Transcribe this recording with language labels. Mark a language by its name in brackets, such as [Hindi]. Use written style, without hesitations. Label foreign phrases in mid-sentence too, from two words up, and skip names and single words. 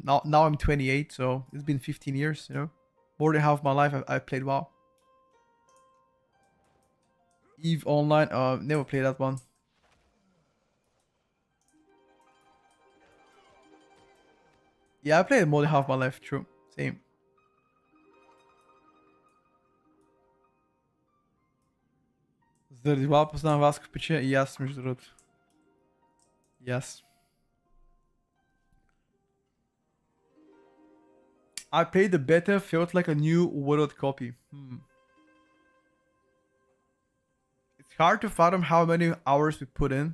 [English] Now I'm 28, so it's been 15 years. You know, more than half of my life I played WoW. EVE Online, never played that one. Yeah, I played more than half my life, true. Same. [Bulgarian] Заради WoW познавам вас като пече и аз между другото. [English] Yes. I played the beta, felt like a new world copy. It's hard to fathom how many hours we put in.